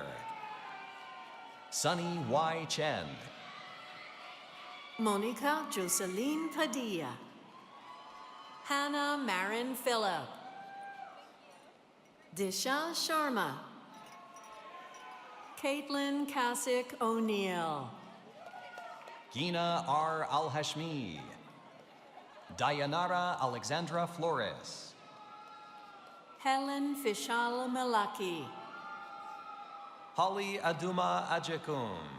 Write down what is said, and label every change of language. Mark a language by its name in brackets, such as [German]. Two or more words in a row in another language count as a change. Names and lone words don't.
[English] Sunny Y. Chen. Monica Jocelyn Padilla. Hannah Marin Phillip. Disha Sharma. Caitlin Kasich O'Neill. Gina R. Al-Hashmi. Dayanara Alexandra Flores. Helen Fishal Malaki. Holly Aduma Ajekun.